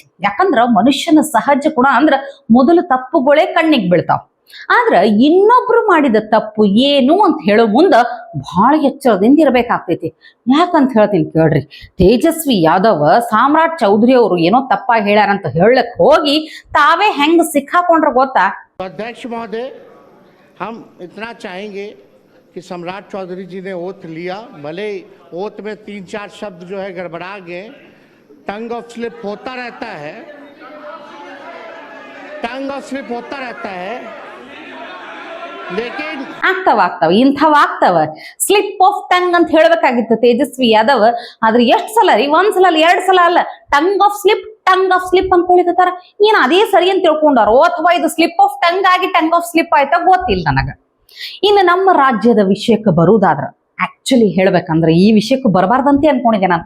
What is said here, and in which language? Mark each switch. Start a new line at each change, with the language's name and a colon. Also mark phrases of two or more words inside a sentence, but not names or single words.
Kannada: ಯಾಕಂದ್ರ ಮನುಷ್ಯನ ಸಹಜ ಗುಣ ಅಂದ್ರ ಮೊದಲು ತಪ್ಪುಗಳೇ ಕಣ್ಣಿಗೆ ಬೀಳ್ತಾವ. ಆದ್ರ ಇನ್ನೊಬ್ರು ಮಾಡಿದ ತಪ್ಪು ಏನು ಅಂತ ಹೇಳೋ ಮುಂದ ಬಹಳ ಎಚ್ಚರದಿಂದ ಇರ್ಬೇಕಾಗ್ತೈತಿ. ಯಾಕಂತ ಹೇಳ್ತೀನಿ ಕೇಳ್ರಿ. ತೇಜಸ್ವಿ ಯಾದವ್ ಸಾಮ್ರಾಟ್ ಚೌಧರಿ ಅವರು ಏನೋ ತಪ್ಪ ಹೇಳ್ಯಾರಂತ ಹೇಳಕ್ ಹೋಗಿ ತಾವೇ ಹೆಂಗ್ ಸಿಕ್ಕಾಕೊಂಡ್ರ ಗೊತ್ತಾ?
Hindi: अध्यक्ष महोदय, हम इतना चाहेंगे कि सम्राट चौधरी जी ने ओथ लिया, भले ओथ में 3-4 शब्द जो है गड़बड़ा गए,
English: tongue of slip
Hindi: होता रहता है, लेकिन
Kannada: ಆಗ್ತಾವ ಇಂಥವಾಗ್ತಾವ.
English: slip of tongue
Kannada: ಅಂತ ಹೇಳ್ಬೇಕಾಗಿತ್ತು ತೇಜಸ್ವಿ ಯಾದವ್. ಆದ್ರೆ ಎಷ್ಟ್ ಸಲ ರೀ? ಒಂದ್ಸಲ ಅಲ್ಲ, 2 ಸಲ ಅಲ್ಲ,
English: tongue of slip
Kannada: ಅನ್ಕೊಳಿಕತ್ತಾರ. ಏನ್ ಅದೇ ಸರಿ ಅಂತ ತಿಳ್ಕೊಂಡಾರೋ ಅಥವಾ ಇದು
English: slip of tongue
Kannada: ಆಗಿ
English: tongue of slip
Kannada: ಆಯ್ತಾ ಗೊತ್ತಿಲ್ಲ ನನಗ. ಇನ್ನು ನಮ್ಮ ರಾಜ್ಯದ ವಿಷಯಕ್ಕೆ ಬರುವುದಾದ್ರ, ಆಕ್ಚುಲಿ ಹೇಳ್ಬೇಕಂದ್ರೆ ಈ ವಿಷಯಕ್ಕೆ ಬರಬಾರ್ದಂತೆ ಅನ್ಕೊಂಡಿದ್ದೆ ನಾನು.